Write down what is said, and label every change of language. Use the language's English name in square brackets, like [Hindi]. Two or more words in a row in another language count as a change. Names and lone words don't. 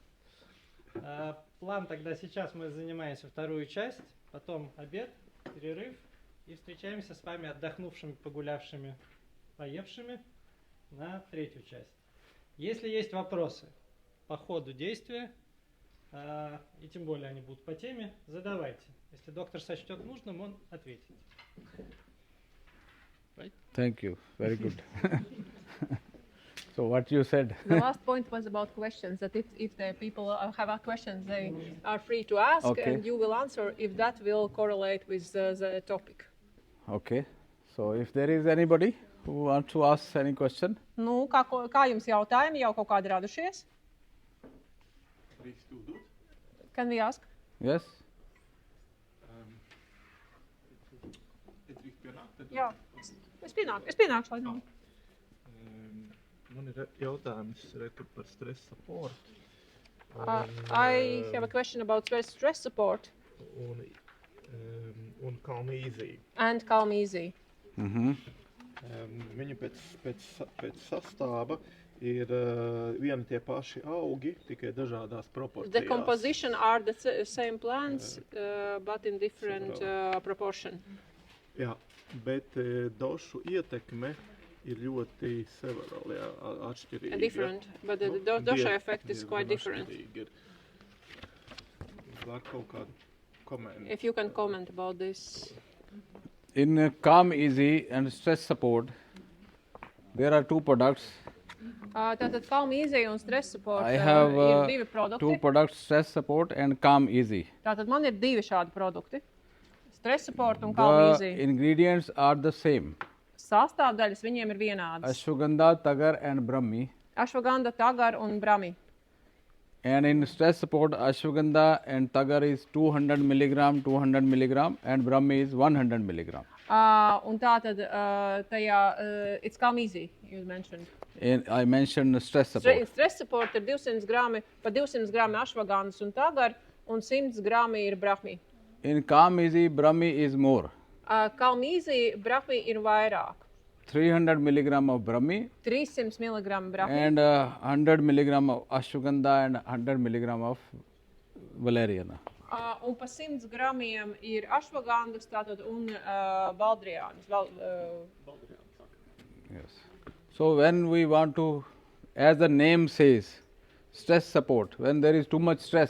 [Russian] План тогда сейчас мы занимаемся вторую часть, потом обед, перерыв и встречаемся с вами отдохнувшими, погулявшими, поевшими на третью часть. Если есть вопросы по ходу действия, и тем более они будут по теме, задавайте. Если doktор сочтет нужным, он ответит. [English] Right? Thank you. Very good. So what you said? The last point was about questions, that if the people have a questions, they are free to ask, and you will answer if that will correlate with the topic. Okay. So if there is anybody who wants to ask any question? [Latvian] Nu, kā jums jautājumi jau kaut kādi radušies? [English] Can we ask? Yes. [Latvian] Jā. Es pienākšu, lai nav. Man ir jautājums par stress support. [English] I have a question about stress support. [Latvian] Un Calm Easy. [English] And Calm Easy. [Latvian] Viņi pēc sastāva ir vieni tie paši augi, tikai dažādās proporcijās. [English] The composition are the same plants, but in different proportion. [Latvian] Jā, bet došu ietekme ir ļoti severāli atšķirīga. [English] Different, but the dosha effect is quite different. [Latvian] Var kaut kādu komentu. [English] If you can comment about this. In Calm Easy and Stress Support, there are two products. [Latvian] Tātad Calm Easy un Stress Support [English] I have [Latvian] ir divi produkti. [English] Two products, Stress Support and Calm Easy. [Latvian] Tātad man ir divi šādi produkti. Stress Support un Calm Easy. [English] The ingredients are the same. [Latvian] Sastāvdaļas viņiem ir vienādas. [English] Ashwagandha, Tagar and Brahmi. [Latvian] Ashwagandha, Tagar un Brahmi. [English] And in Stress Support, Ashwagandha and Tagar is 200 milligram, 200 milligram and Brahmi is 100 milligram. [Latvian] Un tātad tajā, [English] it's Calm Easy, you mentioned. And I mentioned Stress Support. [Latvian] Stress Support ir 200 grami, pa 200 grami ashwagandhas un Tagar un 100 grami ir Brahmi. [English] In Calm Easy, Brahmi is more. [Latvian] Calm Easy, Brahmi ir vairāk. [English] 300 milligram of Brahmi. 300 milligram Brahmi. And 100 milligram of Ashwagandha and 100 milligram of Valeriana. [Latvian] Un pa 100 gramiem ir ashwagandhas tātad un baldriānas. [English] Yes. So when we want to, as the name says, stress support, when there is too much stress.